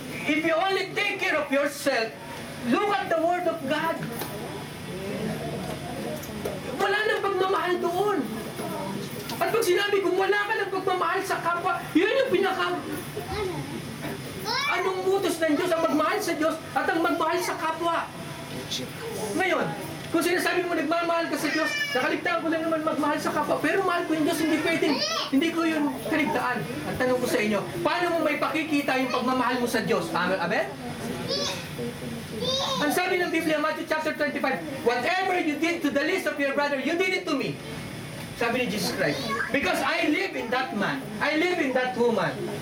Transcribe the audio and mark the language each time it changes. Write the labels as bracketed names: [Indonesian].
[English] If you only take care of yourself, look at the Word of God. [Filipino] Wala nang pagmamahal doon. At pag sinabi kung wala ka ng pagmamahal sa kapwa, yun yung Anong utos ng Diyos ang magmahal sa Diyos at ang magmahal sa kapwa? Ngayon, kung sinasabi mo nagmamahal ka sa Diyos, nakaligtaan ko lang naman magmahal sa kapwa, pero mahal ko yung Diyos, hindi pwedeng, hindi ko yun kaligtaan. Ang tanong ko sa inyo, paano mo may pakikita yung pagmamahal mo sa Diyos? Amen? Ang sabi ng Biblia, [English] Matthew chapter 25, whatever you did to the least of your brother, you did it to me. [Filipino] Sabi ni [English] Jesus Christ, because I live in that man, I live in that woman.